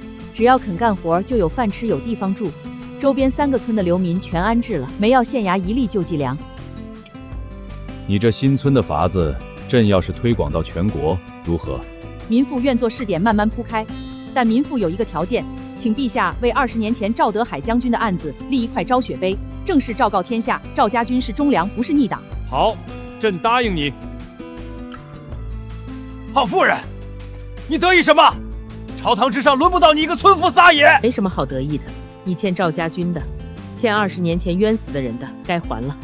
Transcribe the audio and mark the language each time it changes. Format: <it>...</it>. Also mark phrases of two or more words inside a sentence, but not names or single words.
<zh>只要肯幹活，就有飯吃，有地方住。周邊3個村的流民全安置了，沒要縣衙一粒救濟糧。你這新村的法子，朕要是推廣到全國，如何？民婦願做試點，慢慢鋪開。但民婦有一個條件，請陛下為20年前趙德海將軍的案子立一塊昭雪碑，正式昭告天下，趙家軍是忠良，不是逆黨。好，朕答應你。胖夫人，你得意什麼？朝堂之上輪不到你一個村夫撒野。沒什麼好得意的，你欠趙家軍的，欠20年前冤死的人的，該還了。</zh>